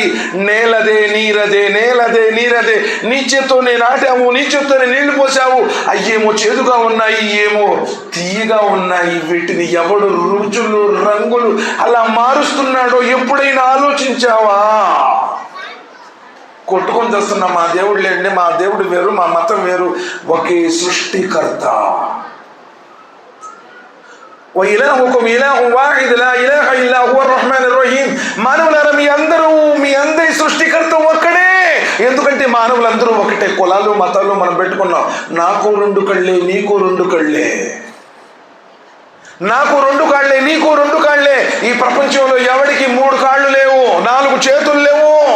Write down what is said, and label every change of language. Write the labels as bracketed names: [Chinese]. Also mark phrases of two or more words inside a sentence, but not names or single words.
[Telugu] నేలదే నీరదే, నేలదే నీరదే, నీ చేత్తోనే నాటావు, నీ చేత్తోనే నీళ్లు పోసావు, అయ్యేమో చేదుగా ఉన్నాయి, ఏమో తీయగా ఉన్నాయి. వీటిని ఎవడు రుచులు రంగులు అలా మారుస్తున్నాడో ఎప్పుడైనా ఆలోచించావా? కొట్టుకొని చేస్తున్నా మా దేవుడు లేండి, మా దేవుడు వేరు, మా మతం వేరు. ఒకే సృష్టికర్త. [Arabic] وإلهكم إله واحد لا إله إلا هو الرحمن الرحيم. [Telugu] మానవులారా, మీ అందరి సృష్టికర్త ఒక్కడే. ఎందుకంటే మానవులందరూ ఒకటే. కులాలు మతాలు మనం పెట్టుకున్నాం. నాకు 2 కళ్ళే, నీకు 2 కళ్ళే, నాకు 2 కాళ్ళే, నీకు 2 కాళ్ళే. ఈ ప్రపంచంలో ఎవడికి 3 కాళ్ళు లేవు, 4 చేతులు లేవు.